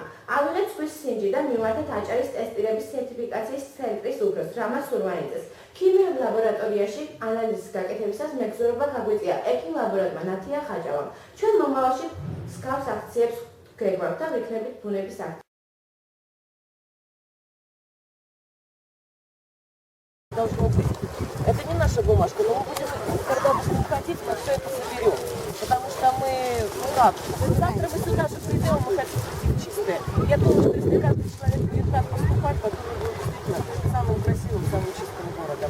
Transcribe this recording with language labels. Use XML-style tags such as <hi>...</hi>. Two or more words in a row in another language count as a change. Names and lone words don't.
<ka>ავიღეთ ზღვის სინჯი და მივართეთ აჭარის ტესტირების სერტიფიკაციის ცენტრის უფროს რამაზ სურვანიძეს. ქიმიურ ლაბორატორიაში ანალიზის გაკეთებისას მეგზურობა გაგვიწია ექიმ-ლაბორანტმა ნათია ხაჭავამ. ჩვენ მომავალში მსგავს აქციებს გეგმავთ და ვიქნებით ბუნების აქცია.</ka> <ru>Это не наша бумажка, но мы будем, когда будем ходить, мы все это соберем. Потому что мы, завтра мы сюда же придем, мы хотим быть чистые. Я думаю, что если каждый человек будет так поступать, потом мы будем действительно самым красивым, самым чистым городом.</ru>